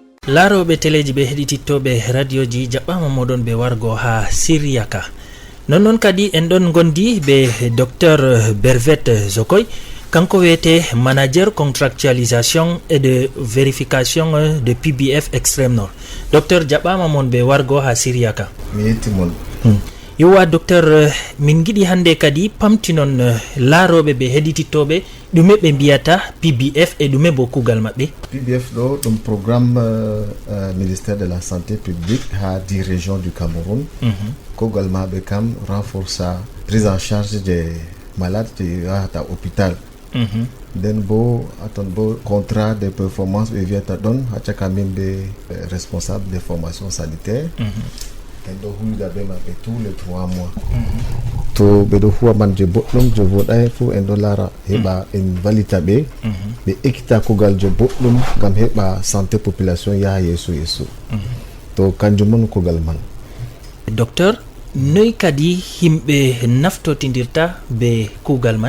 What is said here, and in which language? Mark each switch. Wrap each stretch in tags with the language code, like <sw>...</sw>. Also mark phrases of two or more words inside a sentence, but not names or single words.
<ff>Laroɓe teleji ɓe heɗitittoɓe radioji jaɓɓama moɗon ɓe wargo ha Siriaka. Non kadi en ɗon gondi be docteur Bervette Zokoy, kanko wiyete</ff> <fr>manager contractualisation et de vérification de PBF Extrême Nord.</fr> <ff>Docteur jaɓɓama mon ɓe wargo ha Siriaka. Mi yettimon. Yowa docteur, min giɗi hande kadi pamtinon laaroɓe ɓe heɗitittoɓe ɗume ɓe mbiyata PBF e ɗume bo kugal maɓɓe.</ff> <fr>PBF</fr> <ff>ɗo ɗum</ff> <fr>programme ministère de la santé publique ha 10 régions du Cameroun.</fr> <ff>Kugal maɓɓe kam</ff> <fr>renforça prise en charge des malades</fr> <ff>je yahata</ff> <fr>hôpital.</fr> <ff>Nden bo aton bo</ff> <fr>contrat de performance</fr> <ff>ɓe wiyata ɗon ha caka min ɓe</ff> <fr>responsable des formations sanitaires.</fr> <ff>En ɗo huyda be maɓɓe</ff> <fr>tous les 3 mois.</fr> <ff>To ɓe ɗo huwa man je boɗɗum je voɗai fu en ɗo lara heɓa en valita ɓe ɓe ekkita kugal je boɗɗum ngam heɓa</ff> <fr>santé population</fr> <ff>yaha yeeso yeeso. To kanjum on kugal man. Docteur, noy kadi himɓe naftotindirta be kugal man?</ff>